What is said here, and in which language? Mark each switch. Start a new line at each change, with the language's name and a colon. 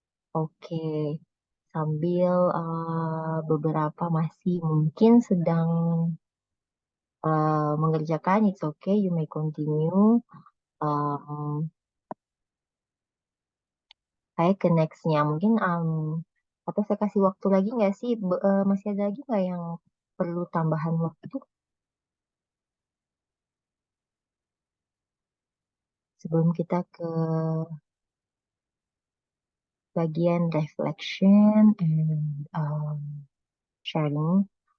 Indonesian: Oke, sambil beberapa masih mungkin sedang
English: mengerjakan, it's okay, you may continue.
Indonesian: Saya ke nextnya mungkin atau saya kasih waktu lagi nggak sih? Masih ada lagi nggak yang perlu tambahan waktu sebelum kita ke bagian reflection and sharing.